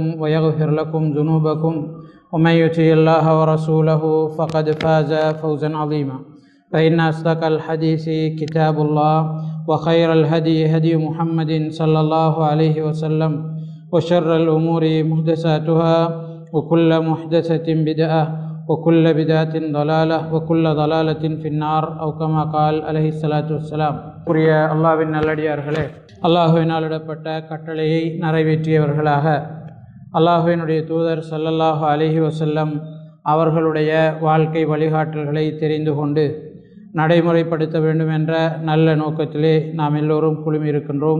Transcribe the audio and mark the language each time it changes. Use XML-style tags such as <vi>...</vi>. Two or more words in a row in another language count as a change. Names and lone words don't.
<ar>ويغفر لكم ذنوبكم ومن يطع الله ورسوله فقد فاز فوزا عظيما فإن أصدق الحديث كتاب الله وخير الهدي هدي محمد صلى الله عليه وسلم وشر الأمور محدثاتها وكل محدثة بدعة وكل بدعة ضلالة وكل ضلالة في النار أو كما قال عليه الصلاة والسلام.</ar> <ta>புரிய அல்லாஹ்வின் நல்லடியார்களே, அல்லாஹ்வினால் இடப்பட்ட கட்டளையை நிறைவேற்றியவர்களாக அல்லாஹ்வினுடைய தூதர்</ta> <ar>صلى الله عليه وسلم</ar> <ta>அவர்களுடைய வாழ்க்கை வழிகாட்டல்களை தெரிந்து கொண்டு நடைமுறைப்படுத்த வேண்டும் என்ற நல்ல நோக்கத்திலே நாம் எல்லோரும் குழுமியிருக்கின்றோம்.</ta>